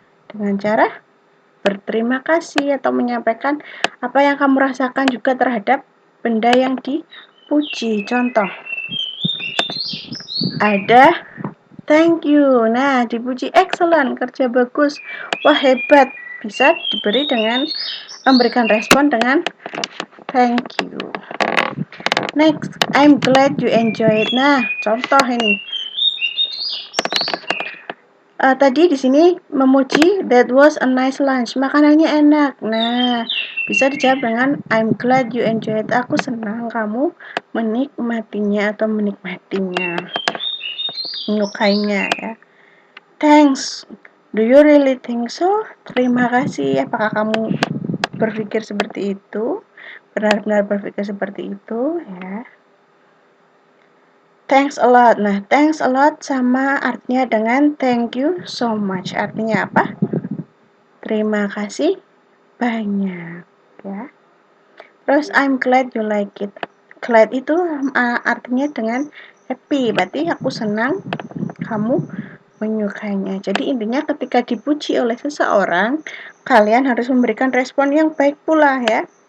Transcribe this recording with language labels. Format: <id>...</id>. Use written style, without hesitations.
<id>Dengan cara berterima kasih atau menyampaikan apa yang kamu rasakan juga terhadap benda yang dipuji. Contoh, ada thank you. Nah, dipuji excellent, kerja bagus, wah hebat. Bisa diberi dengan memberikan respon dengan thank you.</id> <en>Next, I'm glad you enjoy it.</en> <id>Nah, contoh ini. Tadi di sini memuji</id> <en>that was a nice lunch.</en> <id>Makanannya enak. Nah, bisa dijawab dengan</id> <en>I'm glad you enjoy it.</en> <id>Aku senang kamu menikmatinya atau menikmatinya. Menyukainya ya.</id> <en>Thanks. Do you really think so?</en> <id>Terima kasih. Apakah kamu berpikir seperti itu? Benar-benar berpikir seperti itu ya.</id> <en>Thanks a lot. Nah, thanks a lot</en> <id>sama artinya dengan</id> <en>thank you so much.</en> <id>Artinya apa? Terima kasih banyak ya. Terus</id> <en>I'm glad you like it.</en> <id>Glad itu artinya dengan happy. Berarti aku senang kamu menyukainya. Jadi intinya ketika dipuji oleh seseorang, kalian harus memberikan respon yang baik pula ya.</id>